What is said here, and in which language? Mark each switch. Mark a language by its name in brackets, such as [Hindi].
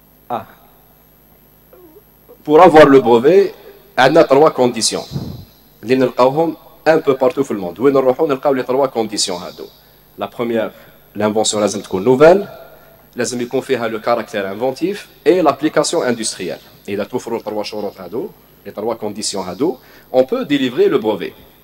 [French] Ah. Pour avoir le brevet, on a trois conditions. Les [Arabic] نلقاوهم [French] un peu partout dans le monde. [Arabic] وين نروحوا نلقاو [French] les trois conditions [Arabic] هادو. [French] La première, l'invention [Arabic] لازم تكون [French] nouvelle, [Arabic] لازم يكون فيها [French] le caractère inventif et l'application industrielle. [Arabic] إذا توفروا الثلاث شروط هادو, [French] les trois conditions [Arabic] هادو, [French] on peut délivrer le brevet.